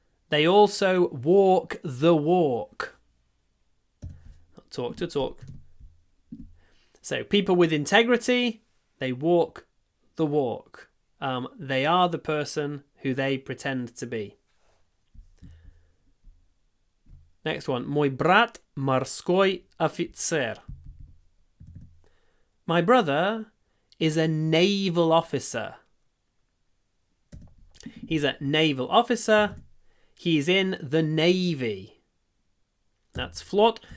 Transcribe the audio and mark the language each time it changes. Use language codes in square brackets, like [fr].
[en] They also walk the walk. Not talk to talk. So people with integrity, they walk the walk. They are the person who they pretend to be. Next one. [ru] Мой брат морской офицер. [en] My brother is a naval officer. He's a naval officer. He's in the Navy. That's flot.